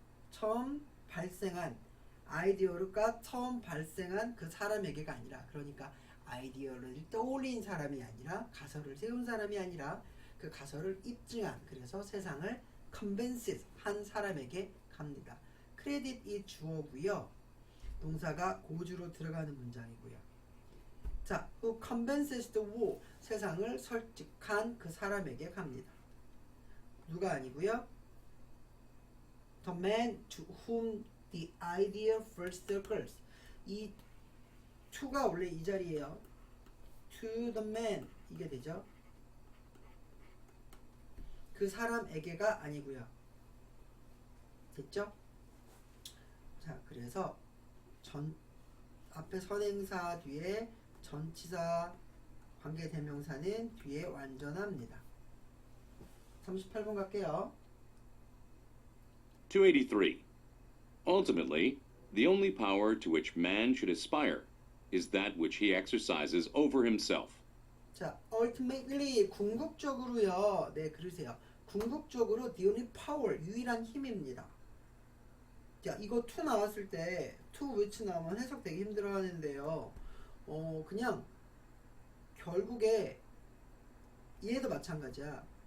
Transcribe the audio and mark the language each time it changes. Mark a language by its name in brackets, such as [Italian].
[Korean] 처음 발생한 아이디어가 처음 발생한 그 사람에게가 아니라, 그러니까 아이디어를 떠올린 사람이 아니라, 가설을 세운 사람이 아니라 그 가설을 입증한, 그래서 세상을 convince 한 사람에게 갑니다. 크레딧이 주어고요. 동사가 고주로 들어가는 문장이고요. 자, [English] who convinces the world, [Korean] 세상을 설득한 그 사람에게 갑니다. 누가 아니고요. [English] The man to whom the idea first occurs. [Korean] 이 to가 원래 이 자리예요. [English] To the man [Korean] 이게 되죠. 그 사람에게가 아니고요. 됐죠? 자, 그래서 앞에 선행사 뒤에 전치사 관계대명사는 뒤에 완전합니다. 38번 갈게요. 283. [English] Ultimately, the only power to which man should aspire is that which he exercises over himself. [Korean] 자, ultimately 궁극적으로요. 네, 그러세요. 궁극적으로 [English] the only power, [Korean] 유일한 힘입니다. 자, 이거 to 나왔을 때 [English] to which [Korean] 나오면 해석되기 힘들어 하는데요. 그냥 결국에 얘도 마찬가지야.